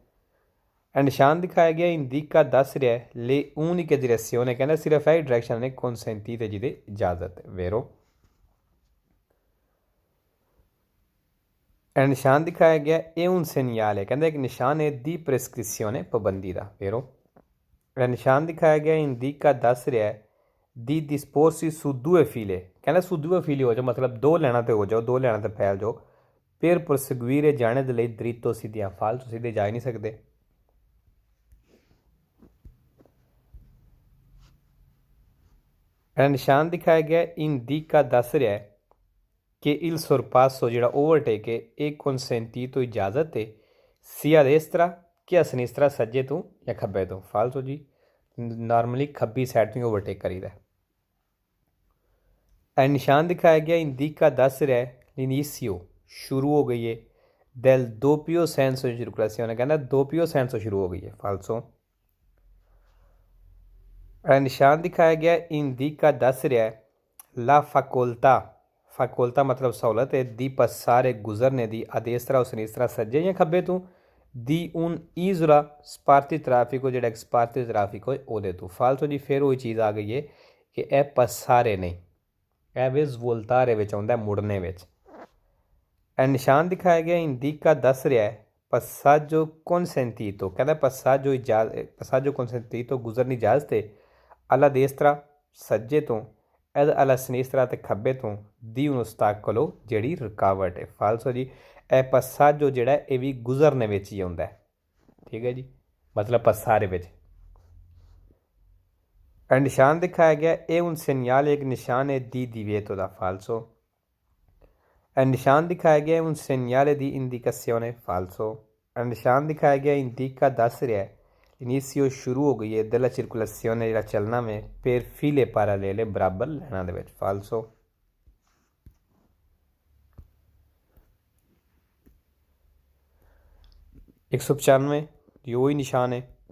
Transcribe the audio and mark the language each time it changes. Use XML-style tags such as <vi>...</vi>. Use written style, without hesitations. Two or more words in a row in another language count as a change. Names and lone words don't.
<pa>ਇਹ ਨਿਸ਼ਾਨ ਦਿਖਾਇਆ ਗਿਆ indica ਦੱਸ ਰਿਹਾ</pa> <it>le uniche direzioni</it> <pa>ਕਹਿੰਦਾ ਸਿਰਫ ਇਹ ਡਾਇਰੈਕਸ਼ਨ ਨੇ consentite ਜਿਹਦੇ ਇਜਾਜ਼ਤ ਵੇਰੋ। ਇਹ ਨਿਸ਼ਾਨ ਦਿਖਾਇਆ ਗਿਆ ਇਹ</pa> <it>un segnale</it> <pa>ਕਹਿੰਦਾ ਇੱਕ ਨਿਸ਼ਾਨ ਹੈ</pa> <it>di prescrizione</it> <pa>ਪਾਬੰਦੀ ਦਾ ਵੇਰੋ। ਇਹ ਨਿਸ਼ਾਨ ਦਿਖਾਇਆ ਗਿਆ indica ਦੱਸ ਰਿਹਾ</pa> <it>di disporsi su due file</it> <pa>ਕਹਿੰਦਾ</pa> <it>su due file</it> <pa>ਹੋ ਜਾਓ ਮਤਲਬ ਦੋ ਲੈਣਾ ਤੇ ਹੋ ਜਾਓ ਦੋ ਲੈਣਾ ਤੇ ਫੈਲ ਜਾਓ</pa> <it>per proseguire</it> <pa>ਜਾਣੇ ਦੇ ਲਈ dritto ਸਿੱਧਿਆਂ ਫਾਲਤੂ ਸਿੱਧੇ ਜਾ ਹੀ ਨਹੀਂ ਸਕਦੇ। ਇਹ ਨਿਸ਼ਾਨ ਦਿਖਾਇਆ ਗਿਆ indica ਦੱਸ ਰਿਹਾ ਕਿ</pa> <it>il sorpasso</it> <pa>ਜਿਹੜਾ ਓਵਰਟੇਕ ਹੈ ਇਹ consentito ਇਜਾਜ਼ਤ ਹੈ</pa> <it>sia destra</it> <pa>ਕਿ</pa> <it>a sinistra</it> <pa>ਸੱਜੇ ਤੋਂ ਜਾਂ ਖੱਬੇ ਤੋਂ ਫਾਲਤੂ ਜੀ ਨਾਰਮਲੀ ਖੱਬੀ ਸਾਈਡ ਤੋਂ ਓਵਰਟੇਕ ਕਰੀਦਾ। ਇਹ ਨਿਸ਼ਾਨ ਦਿਖਾਇਆ ਗਿਆ indica ਦੱਸ ਰਿਹਾ l'inizio ਸ਼ੁਰੂ ਹੋ ਗਈ ਹੈ</pa> <it>del doppio senso di circolazione</it> <pa>ਕਹਿੰਦਾ</pa> <it>doppio senso</it> <pa>ਸ਼ੁਰੂ ਹੋ ਗਈ ਹੈ ਫਾਲਤੂ। ਇਹ ਨਿਸ਼ਾਨ ਦਿਖਾਇਆ ਗਿਆ indica ਦੱਸ ਰਿਹਾ</pa> <it>la facoltà</it> <pa>ਮਤਲਬ ਸਹੂਲਤ ਹੈ</pa> <it>di passare</it> <pa>ਗੁਜ਼ਰਨੇ ਦੀ</pa> <it>a destra o sinistra</it> <pa>ਸੱਜੇ ਜਾਂ ਖੱਬੇ ਤੋਂ</pa> <it>di un isola sparti traffico</it> <pa>ਜਿਹੜਾ</pa> <it>sparti traffico</it> <pa>ਹੈ ਉਹਦੇ ਤੋਂ ਫਾਲਤੂ ਜੀ ਫਿਰ ਉਹੀ ਚੀਜ਼ ਆ ਗਈ ਹੈ ਕਿ ਇਹ passare ਨਹੀਂ ਇਹ ਵੀ svoltare ਵਿੱਚ ਆਉਂਦਾ ਮੁੜਨੇ ਵਿੱਚ। ਇਹ ਨਿਸ਼ਾਨ ਦਿਖਾਇਆ ਗਿਆ indica ਦੱਸ ਰਿਹਾ</pa> <it>passaggio consentito</it> <pa>ਕਹਿੰਦਾ</pa> <it>passaggio consentito</it> <pa>ਗੁਜ਼ਰਨੀ ਇਜਾਜ਼ਤ ਹੈ</pa> <it>alla destra</it> <pa>ਸੱਜੇ ਤੋਂ</pa> <it>ed alla sinistra</it> <pa>ਤੇ ਖੱਬੇ ਤੋਂ</pa> <it>di un ostacolo</it> <pa>ਜਿਹੜੀ ਰੁਕਾਵਟ ਹੈ ਫਾਲਸੋ ਜੀ ਇਹ passaggio ਜਿਹੜਾ ਇਹ ਵੀ ਗੁਜ਼ਰਨੇ ਵਿੱਚ ਹੀ ਆਉਂਦਾ ਠੀਕ ਹੈ ਜੀ ਮਤਲਬ passare ਵਿੱਚ। ਇਹ ਨਿਸ਼ਾਨ ਦਿਖਾਇਆ ਗਿਆ ਇਹ</pa> <it>un segnale</it> <pa>ਇੱਕ ਨਿਸ਼ਾਨ ਹੈ</pa> <it>di divieto</it> <pa>ਦਾ ਫਾਲਸੋ। ਇਹ ਨਿਸ਼ਾਨ ਦਿਖਾਇਆ ਗਿਆ</pa> <it>un segnale di indicazione</it> <pa>ਫਾਲਸੋ। ਇਹ ਨਿਸ਼ਾਨ ਦਿਖਾਇਆ ਗਿਆ indica ਦੱਸ ਰਿਹਾ ਇਨੀਸ਼ੀਓ ਸ਼ੁਰੂ ਹੋ ਗਈ ਹੈ</pa> <it>della circolazione</it> <pa>ਜਿਹੜਾ ਚੱਲਣਾ ਵੇ</pa> <it>per file parallele</it> <pa>ਬਰਾਬਰ ਲਾਈਨਾਂ ਦੇ ਵਿੱਚ ਫਾਲਸੋ।</pa> <hi>एक सौ 95 ये वही निशान है।</hi>